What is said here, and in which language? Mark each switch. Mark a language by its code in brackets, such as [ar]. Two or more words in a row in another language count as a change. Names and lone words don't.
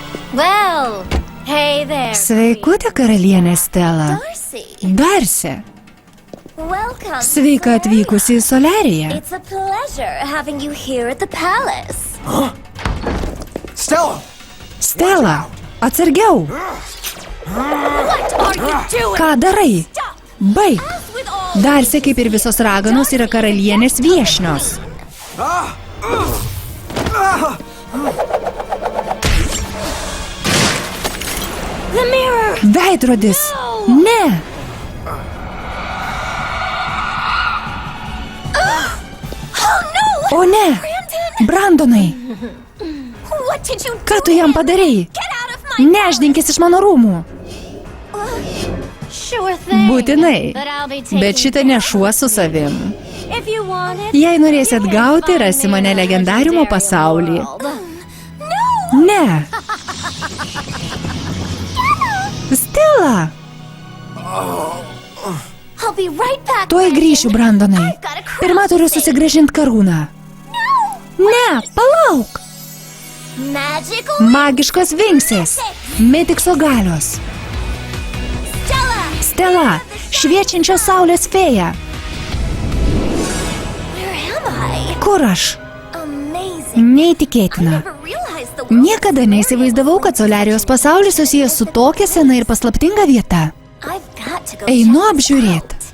[en] Well, hey there. [lt] Sveikutė, karalienė Stela. [en] Darcy. Welcome. [lt] Sveika atvykusi į Solariją. [en] It's a pleasure having you here at the palace. Stella! [lt] Stela, atsargiau. [en] What are you doing? [lt] Ką darai? Baig. [en] As with all Darcy, [lt] kaip ir visos raganos, yra karalienės viešnios. [en] the mirror. [lt] Veidrodis. Ne. [en] Oh no! [lt] O ne. [en] Brandon, [lt] Brandonai, [en] what did you do? [lt] ką tu jam padarei? [en] Get out of my [lt] Nešdinkis iš mano rūmų. [en] Sure thing. [lt] Būtinai. [en] But I'll be taking [lt] Bet šitą nešuo su savim. [en] If you want it. [lt] Jei norėsi atgauti, rasi mane legendariumo pasauly. Ne. Stela. [en] I'll be right back. [lt] Tuoj grįšiu, Brandonai. Pirma turiu susigrąžinti karūną. Ne, palauk. [en] Magical [lt] Magiškos vinksės. Mitikso galios. [en] Stella. [lt] Stela, šviečiančios saulės fėja. [en] Where am I? [lt] Kur aš? [en] Amazing. [lt] Neįtikėtina. [en] Never realized the [lt] Niekada neįsivaizdavau, kad Solarijos pasaulis susijęs su tokia sena ir paslaptinga vieta. [en] I've got to go. [lt] Einu apžiūrėt.